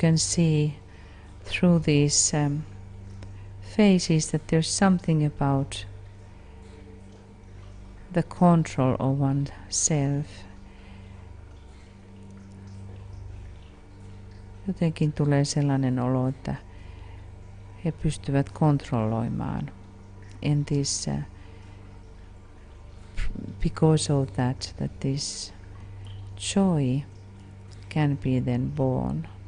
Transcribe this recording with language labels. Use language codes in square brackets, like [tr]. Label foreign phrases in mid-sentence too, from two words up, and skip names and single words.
[en] can see through these faces that there's something about the control of oneself. [fi] Jotenkin tulee sellainen olo, että he pystyvät kontrolloimaan. [en] And this, because of that this joy can be then born.